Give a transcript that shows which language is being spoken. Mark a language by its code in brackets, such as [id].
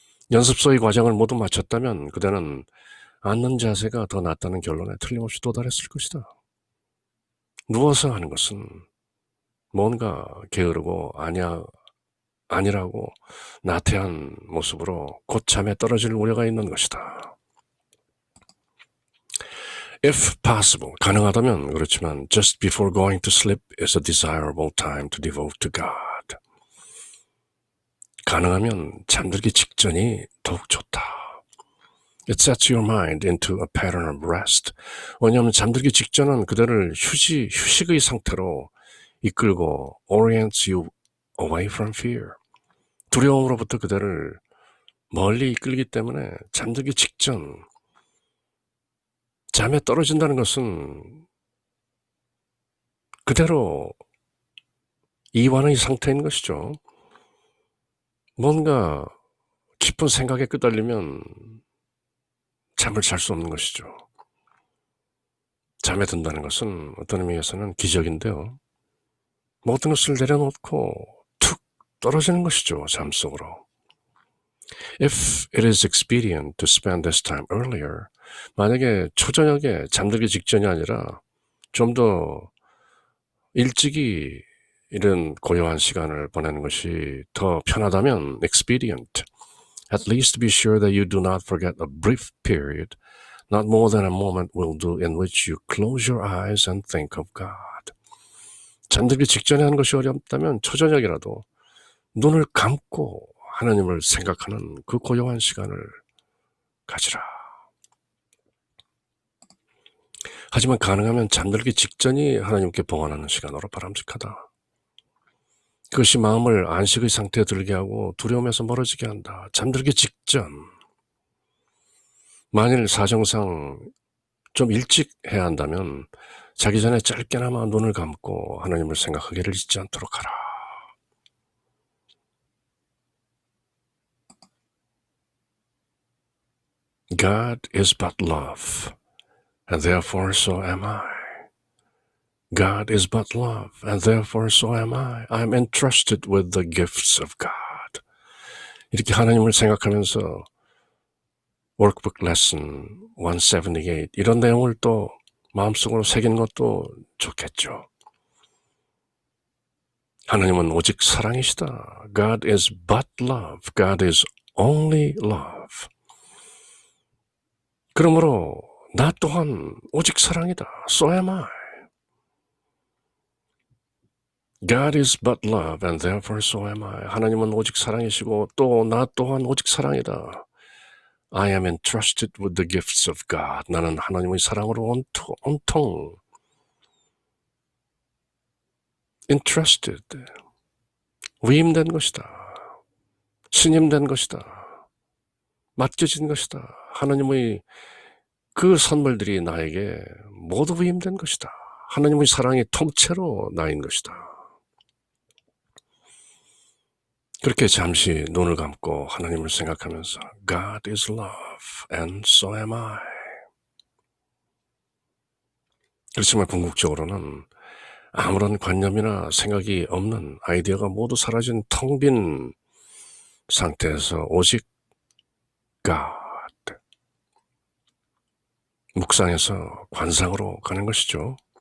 [ko] 연습소의 과정을 모두 마쳤다면 그대는 앉는 자세가 더 낫다는 결론에 틀림없이 도달했을 것이다. 누워서 하는 것은 뭔가 게으르고 아니라고 나태한 모습으로 곧 잠에 떨어질 우려가 있는 것이다. [en] If possible, [ko] 가능하다면 그렇지만 [en] just before going to sleep is a desirable time to devote to God. [ko] 가능하면 잠들기 직전이 더욱 좋다. [en] It sets your mind into a pattern of rest. [ko] 왜냐하면 잠들기 직전은 그대를 휴식의 상태로 이끌고 [en] orients you away from fear. [ko] 두려움으로부터 그대를 멀리 이끌기 때문에 잠들기 직전 잠에 떨어진다는 것은 그대로 이완의 상태인 것이죠. 뭔가 깊은 생각에 끄달리면 잠을 잘 수 없는 것이죠. 잠에 든다는 것은 어떤 의미에서는 기적인데요. 모든 것을 내려놓고 툭 떨어지는 것이죠. 잠 속으로. [en] If it is expedient to spend this time earlier, [ko] 만약에 초저녁에 잠들기 직전이 아니라 좀 더 일찍이 이런 고요한 시간을 보내는 것이 더 편하다면 expedient. [en] At least be sure that you do not forget a brief period, not more than a moment will do, in which you close your eyes and think of God. [ko] 잠들기 직전에 하는 것이 어렵다면 초저녁이라도 눈을 감고 하나님을 생각하는 그 고요한 시간을 가지라. 하지만 가능하면 잠들기 직전이 하나님께 봉헌하는 시간으로 바람직하다. 그것이 마음을 안식의 상태에 들게 하고 두려움에서 멀어지게 한다. 잠들기 직전. 만일 사정상 좀 일찍 해야 한다면 자기 전에 짧게나마 눈을 감고 하나님을 생각하기를 잊지 않도록 하라. [en] God is but love, and therefore so am I. God is but love, and therefore so am I. I am entrusted with the gifts of God. [ko] 이렇게 하나님을 생각하면서 Workbook Lesson 178 이런 내용을 또 마음속으로 새기는 것도 좋겠죠. 하나님은 오직 사랑이시다. [en] God is but love. God is only love. [ko] 그러므로 나 또한 오직 사랑이다. [en] So am I. God is but love and therefore so am I. [ko] 하나님은 오직 사랑이시고 또 나 또한 오직 사랑이다. [en] I am entrusted with the gifts of God. [ko] 나는 하나님의 사랑으로 온통 entrusted, 위임된 것이다. 신임된 것이다. 맡겨진 것이다. 하나님의 그 선물들이 나에게 모두 위임된 것이다. 하나님의 사랑이 통째로 나인 것이다. 그렇게 잠시 눈을 감고 하나님을 생각하면서 [en] God is love and so am I. [ko] 그렇지만 궁극적으로는 아무런 관념이나 생각이 없는 아이디어가 모두 사라진 텅 빈 상태에서 오직 God. 묵상에서 관상으로 가는 것이죠.